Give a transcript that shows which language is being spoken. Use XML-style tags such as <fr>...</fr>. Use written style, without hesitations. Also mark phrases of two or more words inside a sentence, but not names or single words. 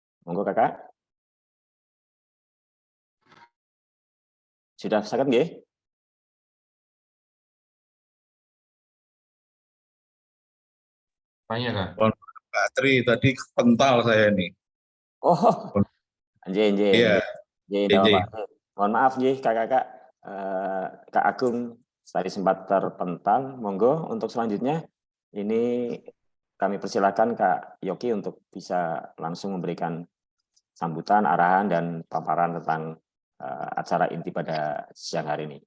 <id>Monggo Kakak. Sudah</id> <jv>saged nggih?</jv> <id>Tanya Kak. Pak Tri, tadi kental saya nih.</id> <jv>Oh, nggih nggih</jv> <id>Iya,</id> <jv>nggih. Nggih, nggih.</jv> <id>Pak. Mohon maaf nggih Kakak-kakak, Kak Agung tadi sempat terpental. Monggo untuk selanjutnya ini kami persilakan Kak Yoki untuk bisa langsung memberikan sambutan, arahan, dan paparan tentang acara inti pada siang hari ini.</id>